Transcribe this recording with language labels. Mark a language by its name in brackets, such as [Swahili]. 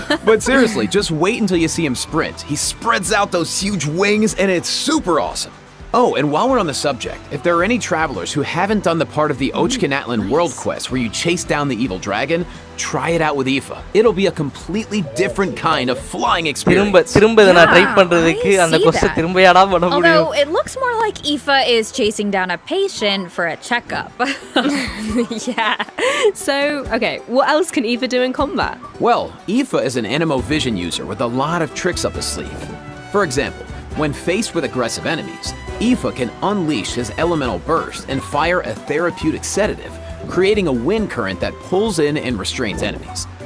[English] But seriously, just wait until you see him sprint. He spreads out those huge wings, and it's super awesome. Oh, and while we're on the subject, if there are any travelers who haven't done the part of the Ochkanatlan World Quest where you chase down the evil dragon, try it out with Aoife. It'll be a completely different kind of flying experience. [Tamil] திரும்ப நான் try பண்றதுக்கு அந்த quest திரும்ப யாரா பண்ண முடியும். [English] Although it looks more like Aoife is chasing down a patient for a checkup. Yeah. So, okay, what else can Aoife do in combat? Well, Aoife is an Anemo Vision user with a lot of tricks up his sleeve. For example, when faced with aggressive enemies, Aoife can unleash his elemental burst and fire a therapeutic sedative, creating a wind current that pulls in and restrains enemies.